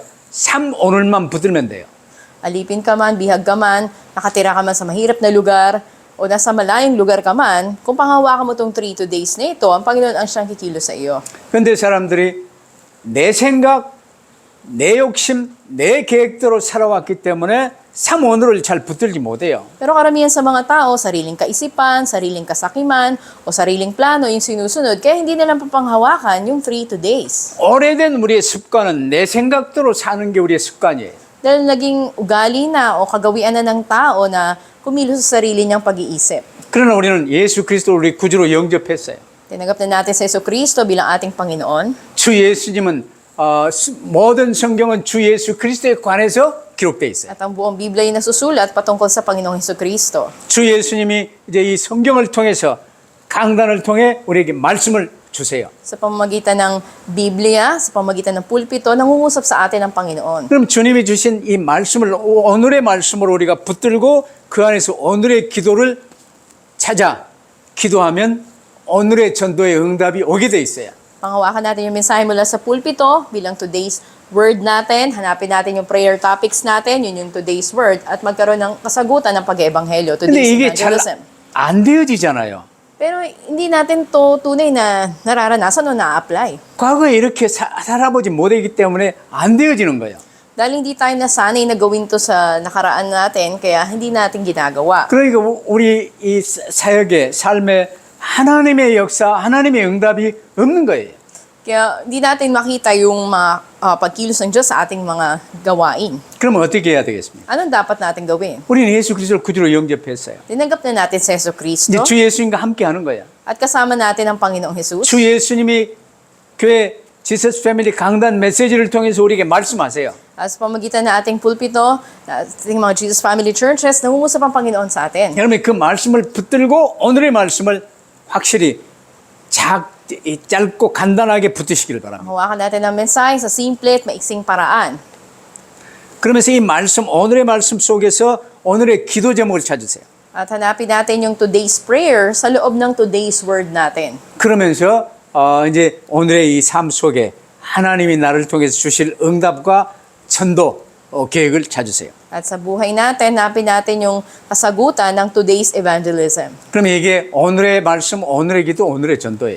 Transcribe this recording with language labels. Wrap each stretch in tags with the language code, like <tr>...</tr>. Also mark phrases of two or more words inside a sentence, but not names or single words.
<ko>삼오늘만 붙들면 돼요.</ko> <tl>Alipin ka man, bihag ka man, nakatira ka man sa mahirap na lugar, o nasa malayong lugar ka man, kung panghawakan mo itong 3 days na ito, ang Panginoon ang siyang kikilo sa iyo.</tl> <ko>그런데 사람들이 내 생각, 내 욕심, 내 계획대로 살아왔기 때문에 삼오늘을 잘 붙들지 못해요.</ko> <tl>Pero karamihan sa mga tao, sariling kaisipan, sariling kasakiman, o sariling plano yung sinusunod, kaya hindi nilang papanghawakan yung 3 days.</tl> <ko>오래된 우리의 습관은 내 생각대로 사는 게 우리의 습관이에요.</ko> <tl>Dahil naging ugali na o kagawian na ng tao na kumilos sa sarili niyang pag-iisip.</tl> <ko>그러나 우리는 예수 그리스도를 우리 구주로 영접했어요.</ko> <tl>Tinanggap na natin si Jesucristo bilang ating Panginoon.</tl> <ko>주 예수님은 모든 성경은 주 예수 그리스도에 관해서 기록되어 있어요.</ko> <tl>At ang buong Biblia ay nasusulat patungkol sa Panginoong Jesucristo.</tl> <ko>주 예수님이 이제 이 성경을 통해서 강단을 통해 우리에게 말씀을 주세요.</ko> <tl>Sa pamamagitan ng Biblia, sa pamamagitan ng pulpito, nangungusap sa atin ang Panginoon.</tl> <ko>그럼 주님이 주신 이 말씀을 오늘의 말씀으로 우리가 붙들고 그 안에서 오늘의 기도를 찾아 기도하면 오늘의 전도의 응답이 오게 돼 있어요.</ko> <tl>Panghawakan natin yung mensahe mula sa pulpito bilang</tl> <en>today's word</en> <tl>natin. Hanapin natin yung</tl> <en>prayer topics</en> <tl>natin, yun yung</tl> <en>today's word,</en> <tl>at magkaroon ng kasagutan ng pag-ebanghelyo,</tl> <ko>근데 today's 이게 잘 evangelism. 안 되어지잖아요.</ko> <tl>Pero hindi natin to tunay na nararanasan o na-apply.</tl> <ko>과거에 이렇게 살아보지 못했기 때문에 안 되어지는 거예요.</ko> <tl>Dahil hindi tayo nasanay na gawin to sa nakaraan natin, kaya hindi natin ginagawa.</tl> <ko>그러니까 우리 이 사역의 삶에 하나님의 역사, 하나님의 응답이 없는 거예요.</ko> <tl>Kaya hindi natin makita yung mga pagkilos ng Diyos sa ating mga gawain.</tl> <ko>그러면 어떻게 해야 되겠습니까?</ko> <tl>Anong dapat natin gawin?</tl> <ko>우리는 예수 그리스도를 구주로 영접했어요.</ko> <tl>Tinanggap na natin si</tl> <ko>이제</ko> <tl>Jesucristo</tl> <ko>주 예수님과 함께 하는 거야.</ko> <tl>at kasama natin ang Panginoong Jesus.</tl> <ko>주 예수님이 교회 지서스 패밀리 강단 메시지를 통해서 우리에게 말씀하세요.</ko> <tl>At sa pamagitan ng ating pulpito, ating mga Jesus Family Churches, nangungusap ang Panginoon sa atin.</tl> <ko>여러분 그 말씀을 붙들고 오늘의 말씀을 확실히 짧고 간단하게 붙으시기를 바랍니다.</ko> <tl>Hawakan natin ang mensahe sa simple at maiksing paraan.</tl> <ko>그러면서 이 말씀, 오늘의 말씀 속에서 오늘의 기도 제목을 찾으세요.</ko> <tl>At hanapin natin yung</tl> <en>today's prayer</en> <tl>sa loob ng</tl> <en>today's word</en> <tl>natin.</tl> <ko>그러면서 이제 오늘의 이 삶 속에 하나님이 나를 통해서 주실 응답과 전도 계획을 찾으세요.</ko> <tl>At sa buhay natin, hanapin natin yung kasagutan ng</tl> <en>today's evangelism.</en> <ko>그러면 이게 오늘의 말씀, 오늘의 기도, 오늘의 전도예요.</ko>